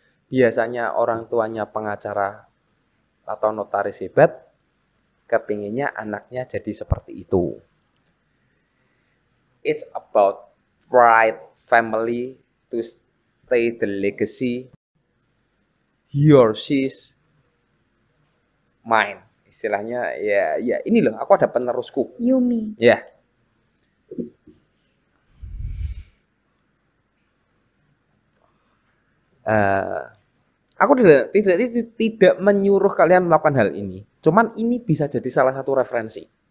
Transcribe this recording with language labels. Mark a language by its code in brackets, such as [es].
[id] Biasanya orang tuanya pengacara atau notaris hebat, kepinginnya anaknya jadi seperti itu. [en] It's about pride family to stay the legacy he or she's mine. [id] Istilahnya ya ini loh, aku ada penerusku. Yumi. Ya. Aku tidak menyuruh kalian melakukan hal ini. Cuman ini bisa jadi salah satu referensi.